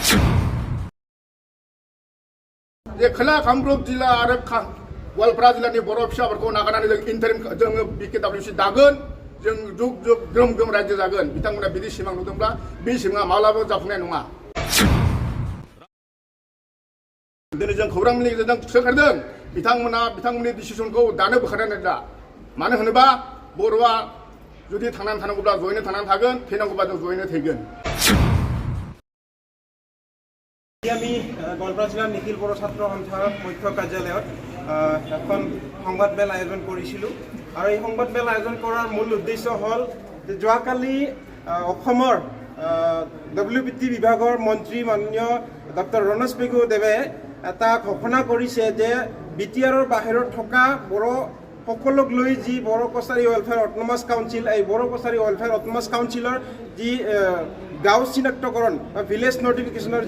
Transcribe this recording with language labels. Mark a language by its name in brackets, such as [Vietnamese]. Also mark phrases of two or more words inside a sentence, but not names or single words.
[Bodo] जे खोला कामरुप जिल्ला आरो गवालपारा जिल्लानि बर' फिसाफोरखौ नागारनानै जों इन्टारिम जोङो BKWC दागोन जों जुग जुग ग्रोम ग्रोम रायजो जागोन बिथांमोना बिदि सिमां नुदोंब्ला बे सिमाङा माब्लाबाबो जाफुंनाय नङा दिनै जों खौरां मेलनि गेजेरजों सोंखारिदों बिथांमोना बिथांमोननि डिसिसनखौ दानो बोखारनानै दा मानो होनोबा बर'आ जुदि थांनानै थानांगौब्ला जयैनो थांनानै थागोन थैनांगौब्ला जों जयैनो थैगोन [Assamese] আমি গোৱালপাৰা জিলাৰ নিখিল বড়ো ছাত্ৰ সন্থাৰ মুখ্য কাৰ্যালয়ত এখন সংবাদ মেল আয়োজন কৰিছিলোঁ আৰু এই সংবাদ মেল আয়োজন কৰাৰ মূল উদ্দেশ্য হ'ল যে যোৱাকালি অসমৰ WBT বিভাগৰ মন্ত্ৰী মাননীয় ডক্টৰ ৰণোজ পেগুদেৱে এটা ঘোষণা কৰিছে যে BTRৰ বাহিৰত থকা বড়ো সকলোক লৈ যি বড়ো কছাৰী ৱেলফেয়াৰ অট'নমাছ কাউন্সিল এই বড়ো কছাৰী ৱেলফেয়াৰ অট'নমাছ কাউন্সিলৰ যি গাঁও চিনাক্তকৰণ বা ভিলেজ নটিফিকেশ্যনৰ